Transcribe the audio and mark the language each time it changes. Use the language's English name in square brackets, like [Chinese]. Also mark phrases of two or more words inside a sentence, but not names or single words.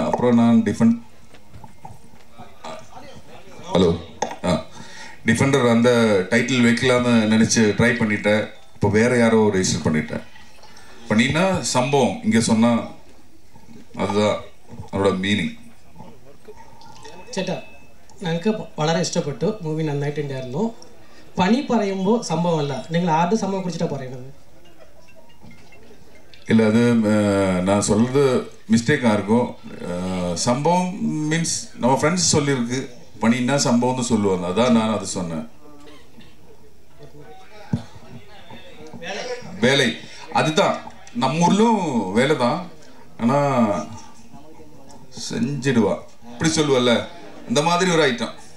[Tamil] அப்புறம் நான் டிஃபெண்டர் அந்த டைட்டில் வைக்கலான்னு நினச்சி ட்ரை பண்ணிட்டேன். இப்போ வேறு யாரோ ரெஜிஸ்டர் பண்ணினா சம்பவம் இங்கே சொன்னால் அதுதான் அதோட மீனிங். [Malayalam] ചേട്ടാ, ഞങ്ങൾക്ക് വളരെ ഇഷ്ടപ്പെട്ടു മൂവി, നന്നായിട്ടുണ്ടായിരുന്നു. പണി പറയുമ്പോൾ സംഭവമല്ല, നിങ്ങൾ ആദ്യ സംഭവം കുറിച്ചിട്ടാണ് പറയുന്നത്. [Tamil] இல்லை, அது நான் சொல்கிறது மிஸ்டேக்காக இருக்கும். சம்பவம் மீன்ஸ் நம்ம ஃப்ரெண்ட்ஸ் சொல்லியிருக்கு, பண்ணினா சம்பவம்னு சொல்லுவாங்க, அதான் நான் அது சொன்னேன். வேலை அதுதான், நம்ம ஊர்லும் வேலை தான், ஆனால் செஞ்சிடுவா இப்படி சொல்லுவல்ல, இந்த மாதிரி ஒரு ஐட்டம்.